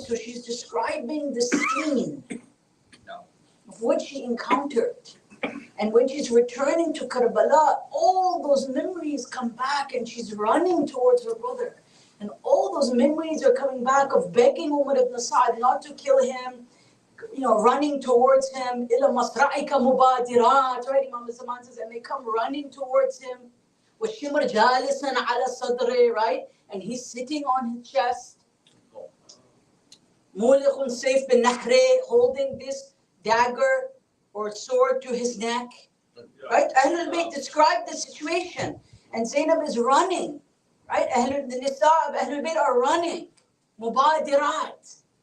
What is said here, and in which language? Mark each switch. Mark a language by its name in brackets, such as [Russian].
[English] So she's describing the scene of what she encountered. And when she's returning to Karbala, all those memories come back and she's running towards her brother. And all those memories are coming back of begging Umar ibn Sa'd not to kill him, running towards him. [Arabic] إِلَى مَصْرَعِكَ مُبَادِرَاتٍ, right? [English] Imam Zaman says, and they come running towards him. [Arabic] وَالشِّمْرَ جَالِسًا عَلَى صَدْرِهِ, right? [English] And he's sitting on his chest. [Arabic] مُولِخٌ سَيْفٍ بِالنَّحْرِ, [English] holding this dagger or sword to his neck. Right? Ahlul Bayt describe the situation. And Zainab is running. Right? The Nisa of Ahlul Bayt are running. Mubadirat.